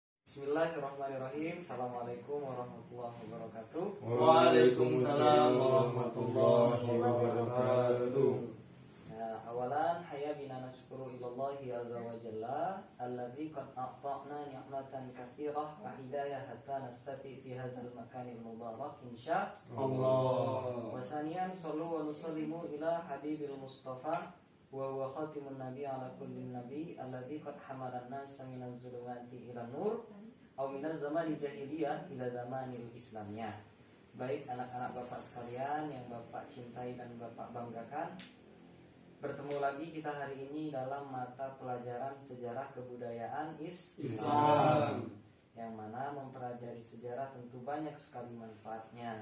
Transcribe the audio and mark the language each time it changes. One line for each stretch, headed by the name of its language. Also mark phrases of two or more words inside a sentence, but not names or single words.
Arabic: بسم الله الرحمن الرحيم. السلام عليكم ورحمة الله وبركاته. وعليكم السلام ورحمة الله وبركاته. أولاً هيا بنا نشكر إلى الله عز وجل الذي قد أعطانا نعمة كثيرة وهداية حتى نستطيع في هذا المكان المبارك إن شاء الله. وثانياً صلوا ونسلم إلى الحبيب المصطفى وهو خاتم النبي على كل نبي الذي قد حمل الناس من الظلمات إلى نور أو من الزمان جاهلية إلى الزمان الإسلامية.
Indonesian: Baik anak-anak Bapak sekalian yang Bapak cintai dan Bapak banggakan, bertemu lagi kita hari ini dalam mata pelajaran sejarah kebudayaan Islam, yang mana mempelajari sejarah tentu banyak sekali manfaatnya.